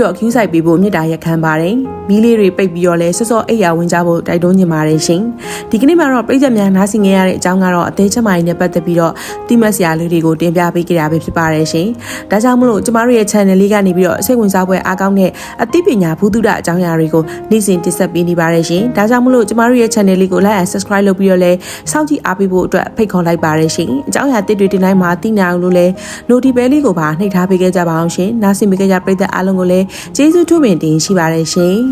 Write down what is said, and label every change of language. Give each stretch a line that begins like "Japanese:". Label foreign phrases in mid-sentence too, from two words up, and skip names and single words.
Burmese: တော့ queue ဆိုင်ပေးဖို့မြစ်တာရက်ခံပါတယ်မီးလေးတွေပိတ်ပြီးတော့လဲစောစောအိပ်ရာဝင်ကြဖို့တိုက်တွန်းနေပါတယ်ရှင်ဒီကနေ့မှာတော့ပြည်သက်များနားဆ င်ခဲ့ရတဲ့အကြောင်းကတော့အသေးချမကြီးနဲ့ပတ်သက်ပြီးတော့တိမတ်စရာလေးတွေကိုတင်ပြပေးကြတာပဲဖြစ်ပါတယ်ရှင်ဒါကြောင့်မလို့ကျမတို့ရဲ့ channel လေးကနေပြီးတော့စိတ်ဝင်စားဖွယ်အားကောင်းတဲ့အသိပညာဘုသူဒအကြောင်းအရာတွေကိုနေ့စဉ်တင်ဆက်ပေးနေပါတယ်ရှင်ဒါကြောင့်မလို့ကျမတို့ရဲ့ channel လေးကို
English: like and subscribe
Burmese: လုပ်ပြီးတော့လဲစောင့်ကြည့်အားပေးဖို့အတွက်ဖိတ်ခေါ်လိုက်ပါတယ်ရှင်အကြောင်းအရာတစ်တွေတင်တိုင်းမှာသိနိုင်အောင်လို့လဲ notification ဘဲလေးကိုပါနှိပ်ထားပေးခဲ့ကြပါအောင်ရှင်နားဆင်ပေးကြတဲ့ပြည်သက်အားလုံးကိုလည်းကျေးဇူးထူးပင်တင်ရှိပါတယ်ရှင်